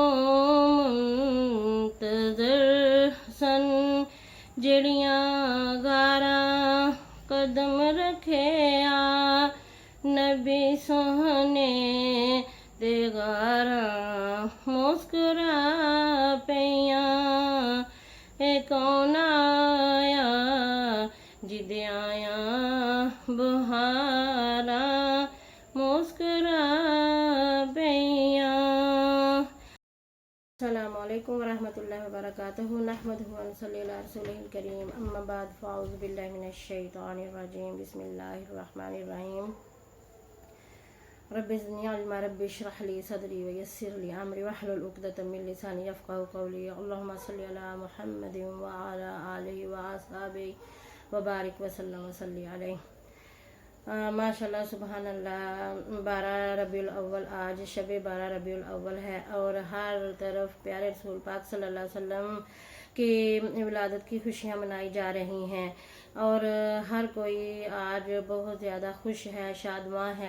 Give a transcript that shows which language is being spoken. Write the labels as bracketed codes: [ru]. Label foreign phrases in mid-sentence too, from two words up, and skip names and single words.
[pa] منتظر سن جڑیاں غاراں قدم رکھے آ نبی سوہنے دے غاراں مسکرا پیاں اے کون آیا جد آیا بہارا مسکرا پیاں۔ [ar] السلام علیکم ورحمۃ اللہ وبرکاتہ نحمدہ ونصلی علی رسولہ الکریم اما بعد فاعوذ باللہ من الشیطان الرجیم بسم اللہ الرحمن الرحیم رب زدنی علما رب اشرح لی صدری ویسر لی امری واحلل عقدۃ من لسانی یفقہوا قولی اللہم صلی علی محمد وعلی آلہ واصحابہ وبارک وسلم وصلی علیہ۔ ماشاء اللہ سبحان اللہ، [ur] 12 ربیع الاول آج شب 12 ربیع الاول ہے اور ہر طرف پیارے رسول پاک [ar] صلی اللہ علیہ وسلم [ur] کی ولادت کی خوشیاں منائی جا رہی ہیں اور ہر کوئی آج بہت زیادہ خوش ہے، شادماں ہے۔